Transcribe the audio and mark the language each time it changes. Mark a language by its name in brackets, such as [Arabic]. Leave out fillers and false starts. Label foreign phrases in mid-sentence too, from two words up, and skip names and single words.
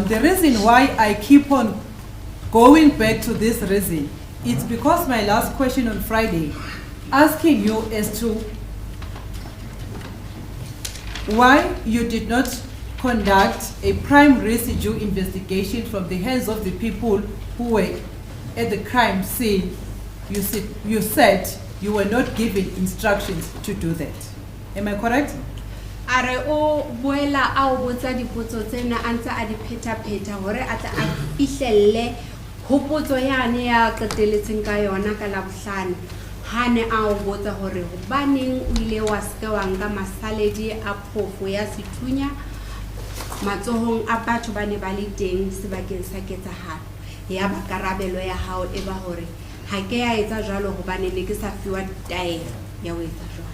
[English] The reason why I keep on going back to this reason, it's because my last question on Friday, asking you as to why you did not conduct a prime residue investigation from the hands of the people who were at the crime scene. You said you were not given instructions to do that. Am I correct? [Southern Sotho] are o boela a o botsa dipotso tsena a ntse a di pheta hore a tla a fihlelle hopotso yane ya qeteletseng ka yona ka la bohlano ha ne a o botsa hore hobaneng o ile wa ska wa nka masaledi a phofo ya sethunya matsohong a batho ba ne ba le teng sebakeng sa ketsahalo ya ba karabelo ya hao e ba hore ha ke ya etsa jalo hobane ne ke sa fiwa taelo ya ho etsa jalo.